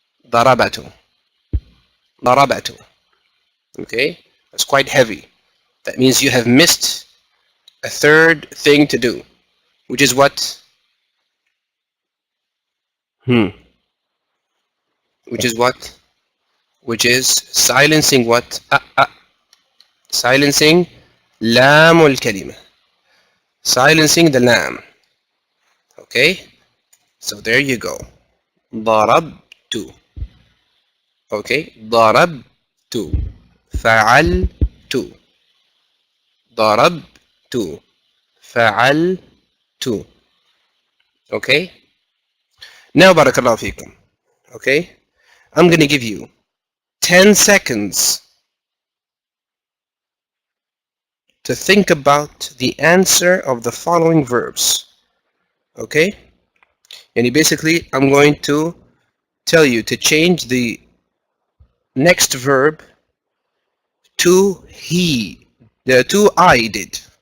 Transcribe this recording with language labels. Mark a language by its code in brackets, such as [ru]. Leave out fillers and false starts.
[ar] ضربت. ضربت. [en] Okay, that's quite heavy. That means you have missed a third thing to do, which is what? Which is what? Which is silencing what? Silencing [ar] لام الكلمة. [en] Silencing the lam. Okay, so there you go. [ar] ضربت. Okay, ضربت. فعلت. ضربت. فعلت. [en] Okay, now [ar] بارك الله فيكم. [en] Okay, I'm going to give you 10 seconds to think about the answer of the following verbs. Okay, and basically I'm going to tell you to change the next verb to he, to I did.